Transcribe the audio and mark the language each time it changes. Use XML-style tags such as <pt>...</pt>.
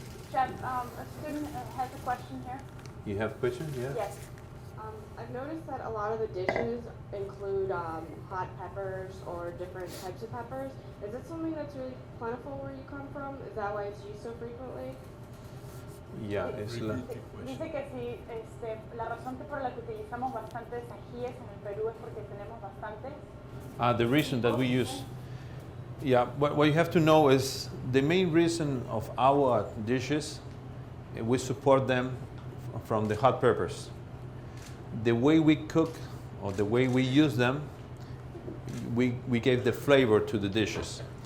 <en>Chef, a student has a question here. You have questions? Yeah. Yes. I've noticed that a lot of the dishes include hot peppers or different types of peppers. Is it something that's really plentiful where you come from? Is that why it's used so frequently? Yeah, it's</en> <es>Dice que sí, la razón por la que utilizamos bastantes ajíes en el Perú es porque tenemos bastantes.</es> <en>the reason that we use. Yeah, what you have to know is the main reason of our dishes, we support them from the hot peppers. The way we cook or the way we use them, we gave the flavor to the dishes.</en>